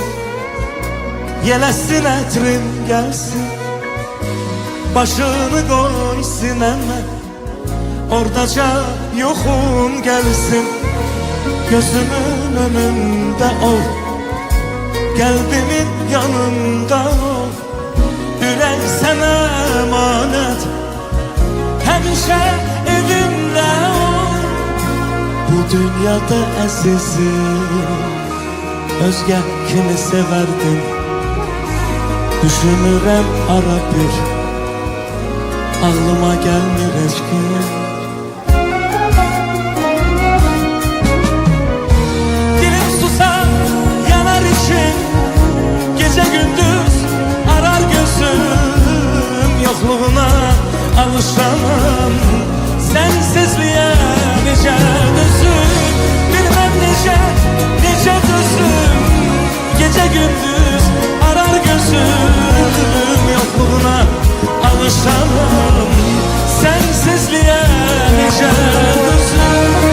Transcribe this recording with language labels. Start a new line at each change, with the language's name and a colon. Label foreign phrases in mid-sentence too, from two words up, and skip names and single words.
Azerbaijani: yelesin etrin gelsin, başını koy sineme, oradaca yoxun gelsin.
Turkish: Gözümün önünde ol, kalbimin yanında ol,
Azerbaijani: ürək sənə emanet, həmişə evimdə ol. Bu dünyada əzizim, özgə kimi severdin, düşünürəm ara bir, ağlıma gelmir eşkin.
Turkish: Dilim susar, yanar için, gece gündüz arar gözüm, yokluğuna alışamam, sensizliğe
Azerbaijani: nice dözüm,
Turkish: bilmem
Azerbaijani: nice dözüm,
Turkish: gece gündüz arar gözüm, yokluğuna alışamam, sensizliğe
Azerbaijani: nice dözüm.